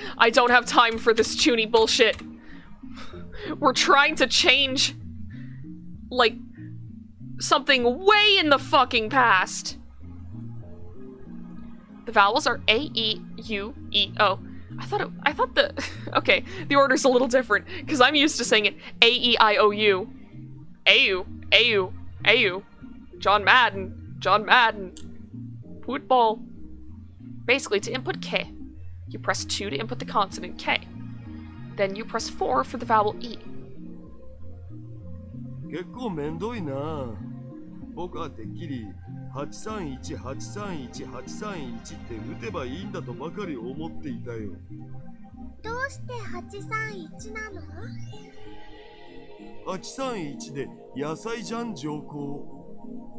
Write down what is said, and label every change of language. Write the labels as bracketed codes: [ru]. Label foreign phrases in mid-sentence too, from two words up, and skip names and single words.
[en] I don't have time for this chuny bullshit. We're trying to change, like, something way in the fucking past. The vowels are A, E, U, E, O. I thought the okay, the order's a little different because I'm used to saying it A, E, I, O, U. A-U, A-U, A-U. John Madden. Football. Basically, to input K, you press 2 to input the consonant K. Then you press 4 for the vowel E. [ja] 結構めんどいな。僕はてっきり831831831って打てばいいんだとばかり思っていたよ。どうして831なの？831で野菜じゃん上皇。